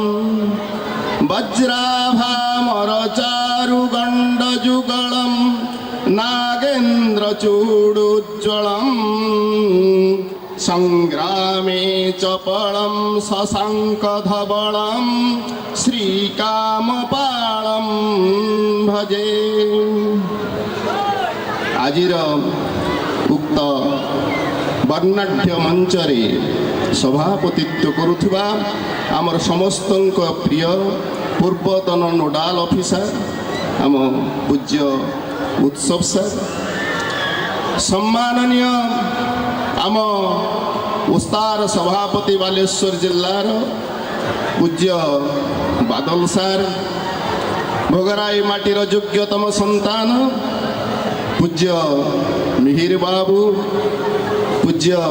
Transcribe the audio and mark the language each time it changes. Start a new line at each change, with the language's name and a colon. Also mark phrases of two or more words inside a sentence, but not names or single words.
Sanskrit: वज्राभामर चारुगंडजुगलम नागेन्द्र चूडुज्ज्वलम संग्रामे चपलम शशांकधवलम श्रीकामपालम भजे।
Odia: ଆଜିର ଉକ୍ତ ବର୍ଣ୍ଣାଢ୍ୟ ମଞ୍ଚରେ ସଭାପତିତ୍ୱ କରୁଥିବା ଆମର ସମସ୍ତଙ୍କ ପ୍ରିୟ ପୂର୍ବତନ ନୋଡାଲ ଅଫିସର ଆମ ପୂଜ୍ୟ ଉତ୍ସବ ସାର୍, ସମ୍ମାନନୀୟ ଆମ ଉସ୍ତାର ସଭାପତି ବାଲେଶ୍ୱର ଜିଲ୍ଲାର ପୂଜ୍ୟ ବାଦଲ ସାର୍, ଭୋଗରାଇ ମାଟିର ଯୋଗ୍ୟତମ ସନ୍ତାନ ପୂଜ୍ୟ ମିହିର ବାବୁ, ପୂଜ୍ୟ